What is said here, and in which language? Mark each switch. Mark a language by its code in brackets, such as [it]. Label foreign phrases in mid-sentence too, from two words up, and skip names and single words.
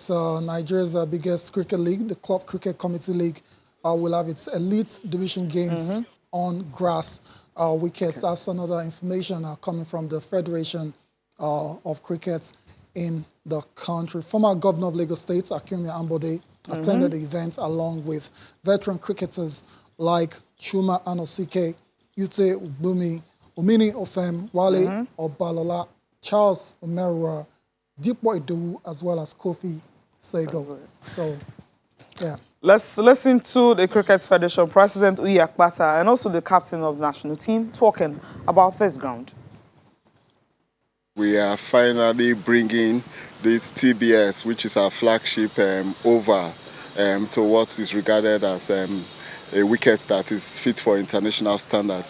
[en] Nigeria's biggest cricket league, the Club Cricket Committee League, will have its elite division games on grass wickets. That's another information coming from the Federation of Cricket in the country. Former Governor of Lagos State, Akinwumi Ambode, attended the event along with veteran cricketers like Chuma Anosike, Ute Ubumi, Omini Ofem, Wale Obalola, Charles Omerua, Dipo Idowu, as well as Kofi Sego. So, yeah. Let's listen to the Cricket Federation President Uyi Akpata and also the captain of the national team talking about this ground. We are finally bringing this TBS, which is our flagship, over to what is regarded as a wicket that is fit for international standards.